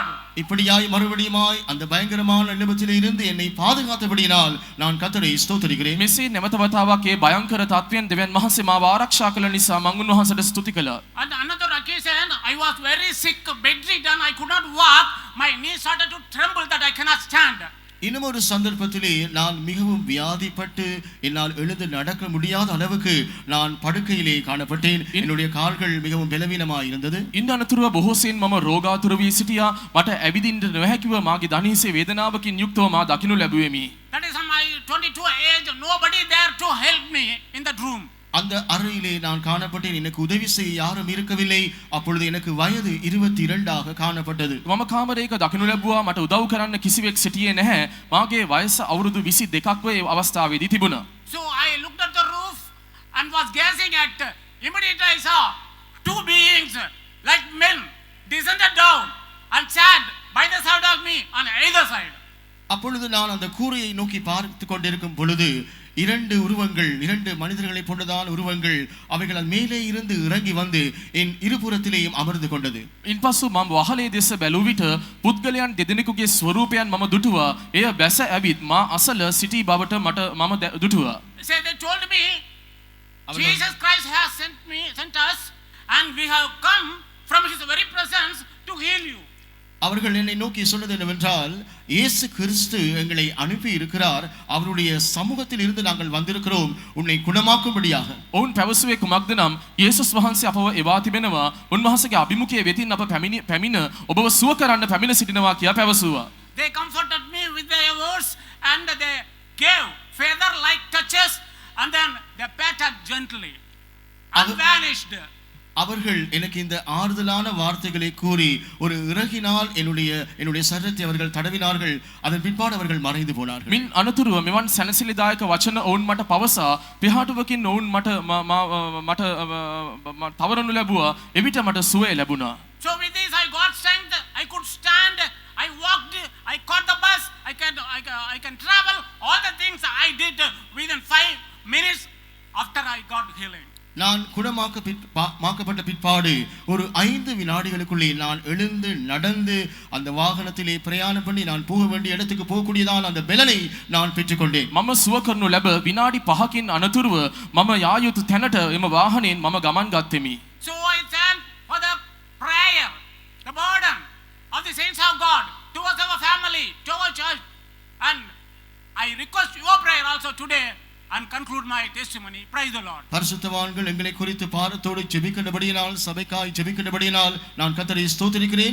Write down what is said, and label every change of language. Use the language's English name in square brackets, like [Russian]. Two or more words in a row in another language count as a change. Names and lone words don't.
[Tamil] இப்படியாய் மறுபடியுமாய் அந்த பயங்கரமான நிலைமையிலே இருந்து என்னை பாதுகாத்தபடியினால் நான் கர்த்தரை ஸ்தோத்திரிக்கிறேன். [Sinhala] මෙසේ නැවත වතාවක් ඒ භයංකර තත්වයන් දෙවියන් වහන්සේ මාව ආරක්ෂා කළ නිසා මම උන්වහන්සේට ස්තුති කළා. [English] And another occasion, I was very sick, bedridden, I could not walk. My knees started to tremble that I cannot stand. [Tamil] இன்னும் ஒரு சந்தர்ப்பத்திலே நான் மிகவும் வியாதிப்பட்டு என்னால் எழுந்து நடக்க முடியாத அளவுக்கு நான் படுக்கையிலே காணப்பட்டேன். என்னுடைய கால்கள் மிகவும் பலவீனமாக இருந்தது. [Sinhala] ඉන් අනතුරුව බොහෝසෙයින් මම රෝගාතුර වී සිටියා. මට ඇවිදින්න නොහැකිව මාගේ දණහිසේ වේදනාවකින් යුක්තව මා දකිනු ලැබුවෙමි. [English] That is my 22 age, nobody there to help me in that room. [Tamil] அந்த அறையிலே நான் காணப்பட்டேன். எனக்கு உதவி செய்ய யாரும் இருக்கவில்லை. அப்பொழுது எனக்கு வயது 22 காணப்பட்டது. [Sinhala] මම කාමරයක දකිනු ලැබුවා. මට උදව් කරන්න කිසිවෙක් සිටියේ නැහැ. මාගේ වයස අවුරුදු 22ක් වේ අවස්ථාවේදී තිබුණා. [English] So I looked at the roof and was gazing at, immediately I saw two beings like men descended down and sat by the side of me on either side. [Tamil] அப்பொழுது நான் அந்த கூரையை நோக்கி பார்த்து கொண்டிருக்கும் பொழுது இரண்டு உருவங்கள், இரண்டு மனிதர்களை போன்றதான உருவங்கள் அவைகள் மேலே இருந்து இறங்கி வந்து என் இருபுறத்திலேயும் அமர்ந்து கொண்டது. [Sinhala] ඉන්පසු මම වහලේ දෙස බැලූ විට පුද්ගලයන් දෙදෙනෙකුගේ ස්වරූපයන් මම දුටුවා. එය බැස ඇවිත් මා අසල සිටි බවට මම දුටුවා. [English] So they told me, Jesus Christ has sent us, and we have come from his very presence to heal you. [Tamil] அவர்கள் என்னை நோக்கி சொன்னது என்னவென்றால், இயேசு கிறிஸ்து எங்களை அனுப்பி இருக்கிறார், அவருடைய சமூகத்தில் இருந்து நாங்கள் வந்திருக்கிறோம் உன்னை குணமாக்கும்படியாக. [Sinhala] ඔවුන් පැවසුවේ කුමක්ද නම් යේසුස් වහන්සේ අපව එවා තිබෙනවා. උන්වහන්සේගේ අභිමුඛයේ වෙතින් අප පැමිණ ඔබව සුව කරන්න පැමිණ සිටිනවා කියා පැවසුවා. [English] They comforted me with their words and they gave feather like touches and then they patted gently and vanished. [Tamil] அவர்கள் எனக்கு இந்த ஆறுதலான வார்த்தைகளை கூறி ஒரு இறகினால் என்னுடைய சரீரத்தை அவர்கள் தடவினார்கள். அதன் பிற்பாடு அவர்கள் மறைந்து போனார்கள். [Sinhala] මින් අනතුරුව මෙවන් සැනසිලිදායක වචන ඔවුන් මට පවසා පිහාටුවකින් ඔවුන් මට තවරනු ලැබුවා. එවිට මට සුවය ලැබුණා. [English] So with this I got strength, I could stand, I walked, I caught the bus, I can travel, all the things I did within 5 minutes after I got healing. [Tamil] நான் குணமாக்கப்பட்ட பிற்பாடு ஒரு 5 வினாடிகளுக்குள்ளே நான் எழுந்து நடந்து அந்த வாகனத்திலே பிரயாணம் பண்ணி நான் போக வேண்டிய இடத்துக்கு போகக்கூடியதான அந்த பலனை நான் பெற்றுக்கொண்டேன். [Sinhala] මම සුව කරනු ලැබ විනාඩි 5කින් අනතුරුව මම යා යුතු තැනට එම වාහනයෙන් මම ගමන් ගත්තෙමි. [English] So I thank for the prayer, the burden of the saints of God towards our family, to our church, and I request your prayer also today and conclude my testimony. Praise the Lord. [Tamil] பரிசுத்தவான்கள் எங்களை குறித்து பாரத்தோடு ஜெபிக்கின்றபடியினால், சபைக்காய் ஜெபிக்கின்றபடியினால் நான் கர்த்தரை ஸ்தோத்திரிக்கிறேன்.